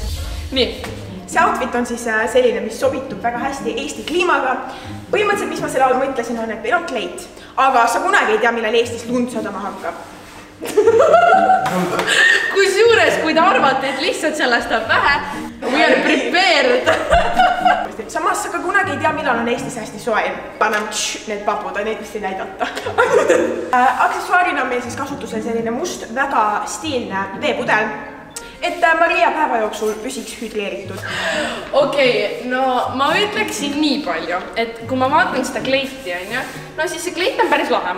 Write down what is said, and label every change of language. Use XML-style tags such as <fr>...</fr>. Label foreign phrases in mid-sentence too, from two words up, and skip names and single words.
<et>Nii. See outfit on siis selline, mis sobitub väga hästi Eesti kliimaga. Põhimõtteliselt, mis ma selle all mõtlesin, on, et meil on kleit, aga sa kunagi ei tea, millal Eestis lund sadama hakkab. Kusjuures, kui te arvate, et lihtsalt sellest on vähe,</et> <en>we are prepared.</en> <et>Samas sa ka kunagi ei tea, millal on Eestis hästi soe. Panem need papud, neid vist ei näidata. Aksessuaarina on meil siis kasutusel selline must, väga stiilne veepudel, et Maria päeva jooksul püsiks hüdreeritud. Okei, no ma ütleksin nii palju, et kui ma vaatan seda kleiti, no siis see kleit on päris lahe.</et>